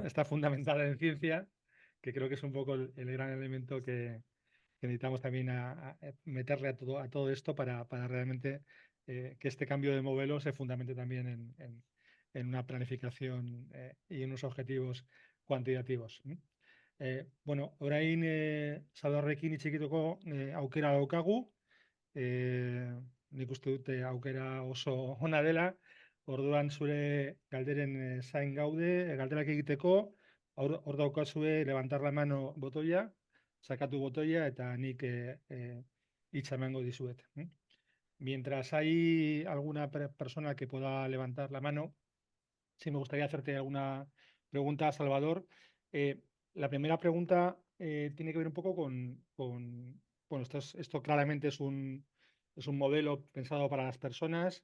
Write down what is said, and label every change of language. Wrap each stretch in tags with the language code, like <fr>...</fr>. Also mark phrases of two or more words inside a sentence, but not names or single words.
<es>Está fundamentada en ciencia, que creo que es un poco el gran elemento que necesitamos también a meterle a todo esto para realmente que este cambio de modelo se fundamente también en una planificación y en unos objetivos cuantitativos.</es> <eu>Bueno, orain Salvadorrekin hitz egiteko aukera daukagu, nik uste dute aukera oso ona dela, orduan zure galderen zain gaude, galderak egiteko, hor daukazue</eu> <es>levantar la mano</es> <eu>botoia, sakatu botoia eta nik hitza emango dizuet.</eu> <es>Mientras hay alguna persona que pueda levantar la mano, sí me gustaría hacerte alguna pregunta, Salvador. La primera pregunta tiene que ver un poco bueno, esto claramente es un modelo pensado para las personas.</es>